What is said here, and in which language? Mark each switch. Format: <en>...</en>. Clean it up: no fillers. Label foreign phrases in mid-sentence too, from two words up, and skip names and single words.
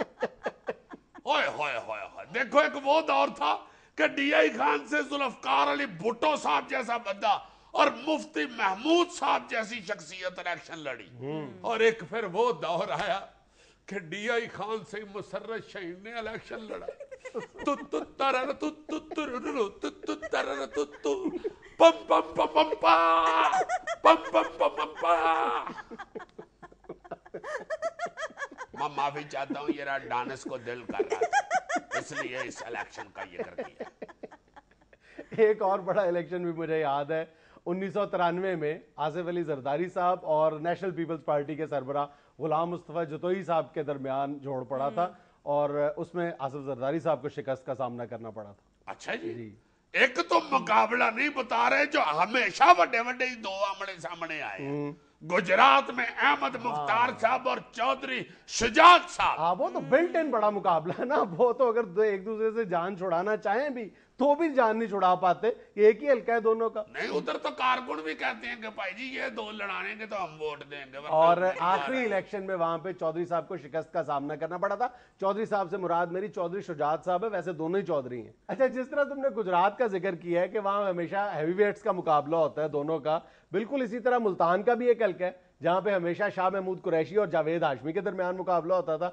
<ur>ہوئے ہوئے ہوئے ہوئے، دیکھو ایک وہ دور تھا کہ ڈی آئی خان سے ذوالفقار علی بھٹو صاحب جیسا بندہ اور مفتی محمود صاحب جیسی شخصیت الیکشن لڑی، اور ایک پھر وہ دور آیا کہ ڈی آئی خان سے مسرت شہید نے الیکشن لڑا۔ پم پم پم پم پا پم پم پم پم پا۔ میں معافی چاہتا ہوں، یہ ڈانس کو دل کر رہا تھا، اس لیے اس الیکشن کا یہ کر دیا۔ ایک اور بڑا الیکشن بھی مجھے یاد ہے، 1993 میں آصف علی زرداری صاحب اور نیشنل پیپلز پارٹی کے سربراہ غلام مصطفیٰ جتوئی صاحب کے درمیان جوڑ پڑا تھا، اور اس میں آصف زرداری صاحب کو شکست کا سامنا کرنا پڑا تھا۔ اچھا جی، ایک تو مقابلہ نہیں بتا رہے جو ہمیشہ بڑے بڑے 2 آمنے سامنے آئے، گجرات میں احمد مختار صاحب اور چودھری شجاعت صاحب۔ وہ تو</ur> <en>built in</en> <ur>بڑا مقابلہ ہے نا، وہ تو اگر ایک دوسرے سے جان چھڑانا چاہیں بھی تو بھی جان نہیں چھڑا پاتے. ایک ہی حلقہ ہے دونوں کا. نہیں، ادھر تو کارکن بھی کہتے ہیں کہ بھائی جی یہ دو لڑانیں گے تو ہم ووٹ دیں گے، ورنہ और ہم نہیں आखिरी लड़ाएंगे। الیکشن میں وہاں پے چودھری صاحب کو شکست کا سامنا کرنا پڑا تھا. چودھری صاحب سے مراد میری چودھری شجاعت صاحب ہے، ویسے دونوں ہی چودھری ہیں. اچھا، جس طرح تم نے گجرات کا ذکر کیا ہے کہ وہاں ہمیشہ ہیوی ویٹس کا مقابلہ ہوتا ہے دونوں کا، بالکل اسی طرح ملتان کا بھی ایک حلقہ ہے جہاں پے ہمیشہ شاہ محمود قریشی اور جاوید ہاشمی کے درمیان مقابلہ ہوتا تھا.</ur>